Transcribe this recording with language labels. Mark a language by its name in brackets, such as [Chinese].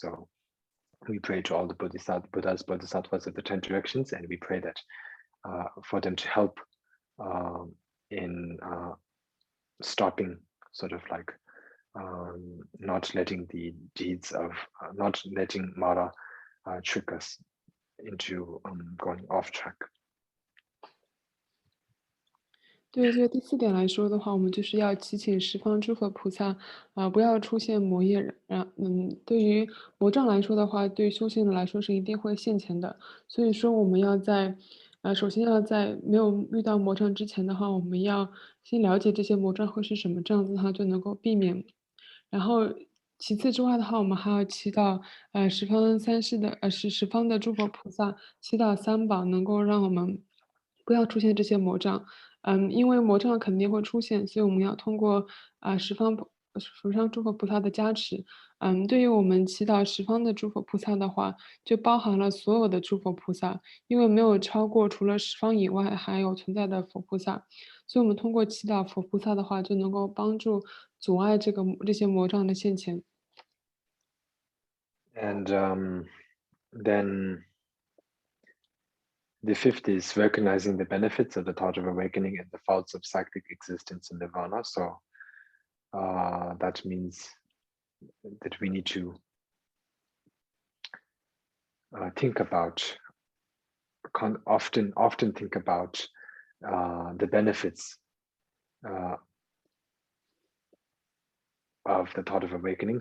[English] So we pray to all the Buddhas, Bodhisattvas of the 10 directions, and we pray that for them to help in stopping, sort of like not letting the deeds of, not letting Mara trick us into going off track. [Chinese] 对，所以第四点来说的话，我们就是要祈请十方诸佛菩萨，不要出现魔业。对于魔障来说的话，对于修行人来说是一定会现前的。所以说我们要首先要在没有遇到魔障之前的话，我们要先了解这些魔障会是什么，这样子的话就能够避免。然后其次之外的话，我们还要祈祷十方的诸佛菩萨，祈祷三宝能够让我们不要出现这些魔障。因为魔障肯定会出现，所以我们要通过十方诸佛菩萨的加持。对于我们祈祷十方的诸佛菩萨的话，就包含了所有的诸佛菩萨，因为没有超过除了十方以外还有存在的佛菩萨，所以我们通过祈祷佛菩萨的话，就能够帮助阻碍这些魔障的现前。 [English] And then the fifth is recognizing the benefits of the thought of awakening and the faults of cyclic existence in Nirvana. So that means that we need to think about, often think about the benefits of the thought of awakening.